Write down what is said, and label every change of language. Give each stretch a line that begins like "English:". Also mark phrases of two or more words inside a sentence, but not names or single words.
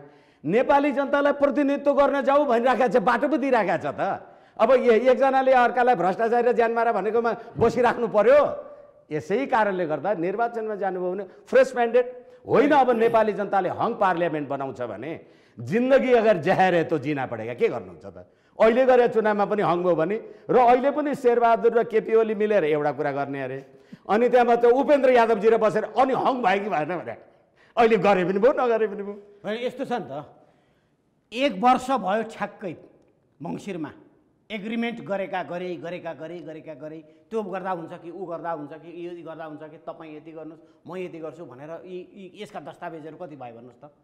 Nepali: नेपाली जनतालाई प्रतिनिधित्व गर्न जाऊ भनिराखेको छ, बाटो पो दिइराखेको छ त। अब एकजनाले अर्कालाई भ्रष्टाचार र ज्यानमारा भनेकोमा बसिराख्नु पर्यो। यसै कारणले गर्दा निर्वाचनमा जानुभयो भने
English: fresh mandate
Nepali: होइन। अब नेपाली जनताले
English: hung parliament
Nepali: बनाउँछ भने
Hindi: जिन्दगी अगर जहर है तो जीना पड़ेगा,
Nepali: के गर्नुहुन्छ त। अहिले गरे चुनावमा पनि हङ भयो भने र अहिले पनि शेरबहादुर र केपी ओली मिलेर एउटा कुरा गर्ने अरे, अनि त्यहाँमा त उपेन्द्र यादवजी र बसेर अनि हङ भयो कि भएन भने अहिले गरे पनि भयो नगरे पनि भयो। यस्तो छ नि त, 1 वर्ष भयो ठ्याक्कै मङ्सिरमा एग्रिमेन्ट गरेका गरे त्यो गर्दा हुन्छ कि ऊ गर्दा हुन्छ कि यो गर्दा हुन्छ कि तपाईँ यति गर्नुहोस् म यति गर्छु भनेर यसका दस्तावेजहरू कति भयो भन्नुहोस् त।